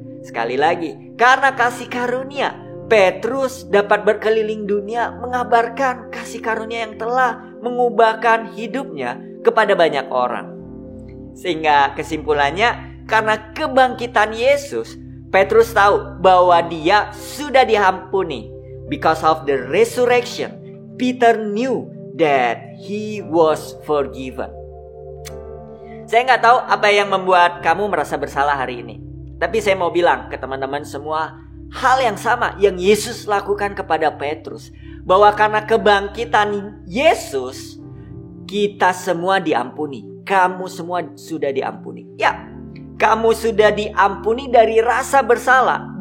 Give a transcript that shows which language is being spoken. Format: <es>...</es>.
<id>Sekali lagi, karena kasih karunia, Petrus dapat berkeliling dunia mengabarkan kasih karunia yang telah mengubahkan hidupnya kepada banyak orang. Sehingga kesimpulannya, karena kebangkitan Yesus, Petrus tahu bahwa dia sudah diampuni.</id> <en>Because of the resurrection, Peter knew that he was forgiven.</en> <id>Saya nggak tahu apa yang membuat kamu merasa bersalah hari ini. Tapi saya mau bilang ke teman-teman semua, hal yang sama yang Yesus lakukan kepada Petrus. Bahwa karena kebangkitan Yesus, kita semua diampuni. Kamu semua sudah diampuni. Ya, kamu sudah diampuni dari rasa bersalah.</id>